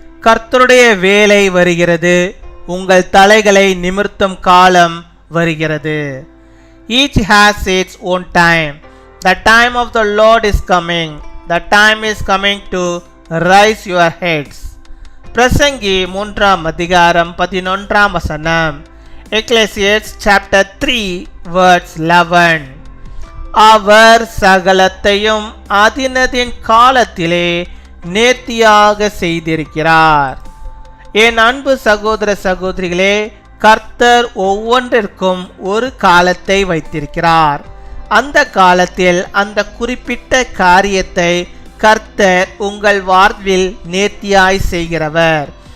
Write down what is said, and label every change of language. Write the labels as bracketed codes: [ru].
[ta] கர்த்தருடைய வேலை வருகிறது, உங்கள் தலைகளை நிமிர்த்தும் காலம் வருகிறது. [en] Each has its own time. The time of the Lord is coming. The time is coming to raise your heads. [ta] பிரசங்கி 3 அதிகாரம் 11 [en] Ecclesiastes chapter 3 verse 11. [ta] அவர் சகலத்தையும் அதினதின் காலத்திலே நேர்த்தியாக செய்திருக்கிறார். என் அன்பு சகோதர சகோதரிகளே, கர்த்தர் ஒவ்வொன்றிற்கும் ஒரு காலத்தை வைத்திருக்கிறார். அந்த காலத்தில் அந்த குறிப்பிட்ட காரியத்தை கர்த்தர் உங்கள் வாழ்வில் நேர்த்தியாய் செய்கிறவர்.